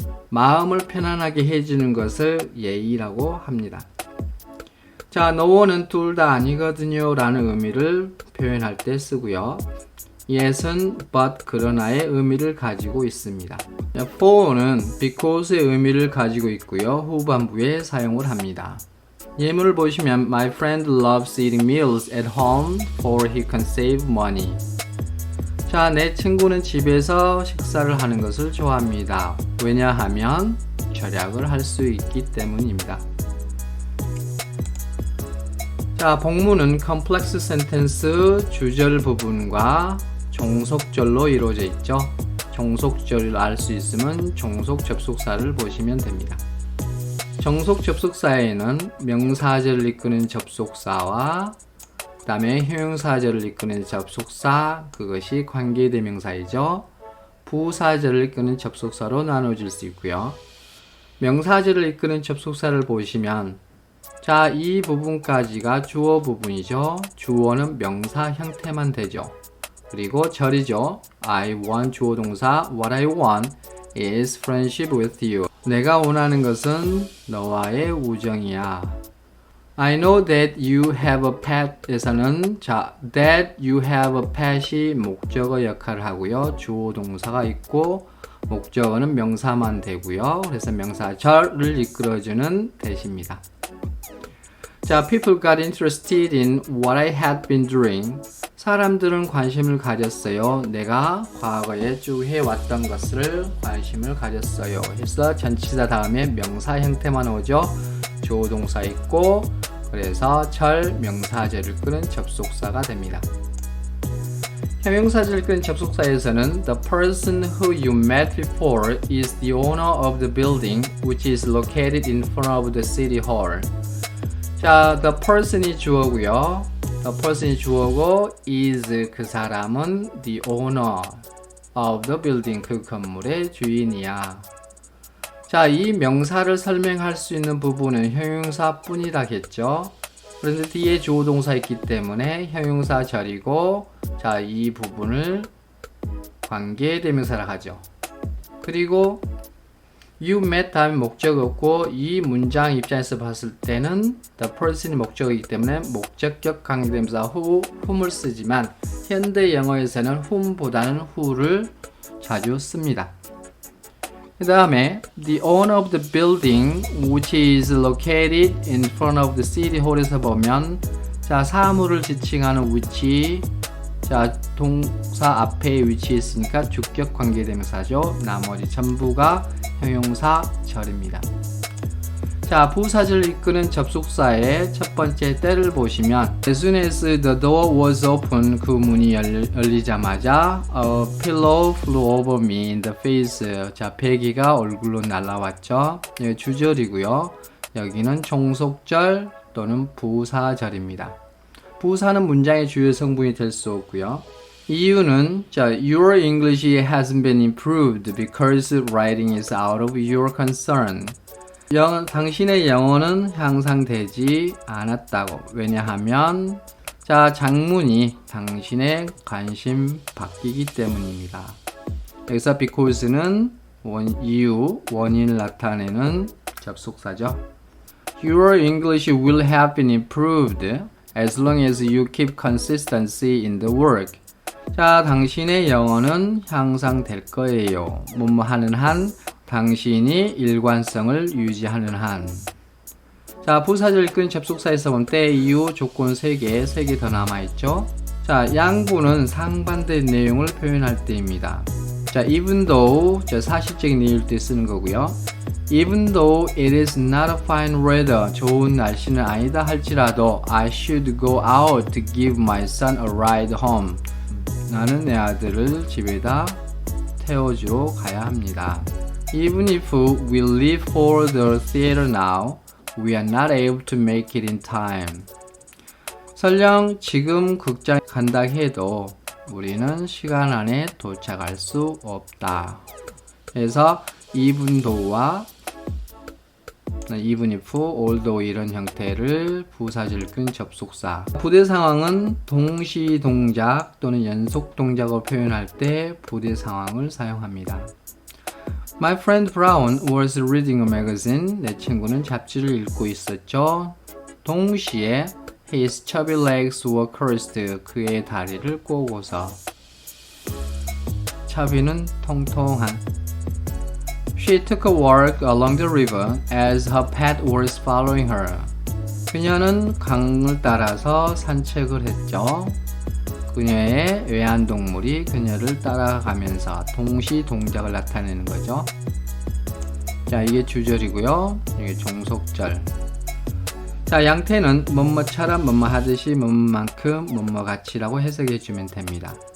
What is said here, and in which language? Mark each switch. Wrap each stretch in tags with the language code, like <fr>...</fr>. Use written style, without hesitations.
<ko>마음을 편안하게 해주는 것을 예의라고 합니다. 자, no는 둘 다 아니거든요 라는 의미를 표현할 때 쓰고요. yes은 but 그러나의 의미를 가지고 있습니다. 자, for는 because의 의미를 가지고 있고요. 후반부에 사용을 합니다. 예문을 보시면</ko> <en>My friend loves eating meals at home for he can save money.</en> <ko>자, 내 친구는 집에서 식사를 하는 것을 좋아합니다. 왜냐하면 절약을 할 수 있기 때문입니다. 자, 복문은 complex sentence 주절 부분과 종속절로 이루어져 있죠. 종속절을 알 수 있으면 종속 접속사를 보시면 됩니다. 정속 접속사에는 명사절을 이끄는 접속사와 그 다음에 형용사절을 이끄는 접속사, 그것이 관계대명사이죠. 부사절을 이끄는 접속사로 나눠질 수 있고요. 명사절을 이끄는 접속사를 보시면 자, 이 부분까지가 주어 부분이죠. 주어는 명사 형태만 되죠. 그리고 절이죠.</ko> <en>I want</en> <ko>주어 동사</ko> <en>What I want is friendship with you.</en> <ko>내가 원하는 것은 너와의 우정이야.</ko> <en>I know that you have a pet에서는 that you have a pet이</en> <ko>목적어 역할을 하고요. 주어 동사가 있고 목적어는 명사만 되고요. 그래서 명사절을 이끌어주는 대시입니다.</ko> <en>자, people got interested in what I had been doing.</en> <ko>사람들은 관심을 가졌어요. 내가 과거에 쭉 해왔던 것을 관심을 가졌어요. 그래서 전치사 다음에 명사 형태만 오죠. 주어 동사 있고 그래서 명사절을 끄는 접속사가 됩니다. 형용사절을 끄는 접속사에서는</ko> <en>The person who you met before is the owner of the building which is located in front of the city hall.</en> <ko>자, the person이 주어고요.</ko> <en>The person이</en> <ko>주어고</ko> <en>is</en> <ko>그 사람은</ko> <en>the owner of the building</en> <ko>그 건물의 주인이야. 자, 이 명사를 설명할 수 있는 부분은 형용사뿐이라겠죠. 그런데 뒤에 주어 동사 있기 때문에 형용사절이고 자, 이 부분을 관계대명사라 하죠. 그리고</ko> <en>you met</en> <ko>다음에 목적 없고 이 문장 입장에서 봤을 때는 the person이 목적이기 때문에 목적격 관계대명사 whom을 쓰지만 현대 영어에서는 whom보다는 who를 자주 씁니다. 그 다음에</ko> <en>the owner of the building which is located in front of the city hall</en> <ko>에서 보면 자, 사물을 지칭하는 위치 자, 동사 앞에 위치했으니까 주격 관계대명사죠. 나머지 전부가 형용사절입니다. 자, 부사절을 이끄는 접속사의 첫 번째 때를 보시면</ko> <en>As soon as the door was open</en> <ko>그 문이 열리자마자</ko> <en>A pillow flew over me in the face.</en> <ko>자, 베개가 얼굴로 날아왔죠. 예, 주절이고요. 여기는 종속절 또는 부사절입니다. 부사는 문장의 주요 성분이 될 수 없고요. 이유는 자,</ko> <en>Your English hasn't been improved because writing is out of your concern.</en> <ko>당신의 영어는 향상되지 않았다고. 왜냐하면 자, 장문이 당신의 관심 바뀌기 때문입니다. 여기서 because는 이유, 원인을 나타내는 접속사죠.</ko> <en>Your English will have been improved as long as you keep consistency in the work.</en> <ko>자, 당신의 영어는 향상될 거예요. 뭐뭐 하는 한 당신이 일관성을 유지하는 한. 자, 부사절 이끄는 접속사에서 본 때, 이유, 조건 3개 더 남아있죠. 자, 양보는 상반된 내용을 표현할 때입니다. 자, even though, 사실적인 이유일 때 쓰는 거고요.</ko> <en>Even though it is not a fine weather,</en> <ko>좋은 날씨는 아니다 할지라도</ko> <en>I should go out to give my son a ride home.</en> <ko>나는 내 아들을 집에다 태워주러 가야 합니다.</ko> <en>Even if we leave for the theater now, we are not able to make it in time.</en> <ko>설령 지금 극장에 간다 해도 우리는 시간 안에 도착할 수 없다. 그래서 even though와 even if, although 이런 형태를 부사절 끈 접속사. 부대 상황은 동시 동작 또는 연속 동작을 표현할 때 부대 상황을 사용합니다.</ko> <en>My friend Brown was reading a magazine.</en> <ko>내 친구는 잡지를 읽고 있었죠. 동시에</ko> <en>his chubby legs were crossed.</en> <ko>그의 다리를 꼬고서. chubby는 통통한.</ko> <en>She took a walk along the river as her pet was following her.</en> <ko>그녀는 강을 따라서 산책을 했죠. 그녀의 애완동물이 그녀를 따라가면서 동시 동작을 나타내는 거죠. 자, 이게 주절이고요. 이게 종속절. 자, 양태는 뭐뭐처럼 뭐뭐하듯이 뭐뭐만큼 뭐뭐같이라고 해석해 주면 됩니다.</ko>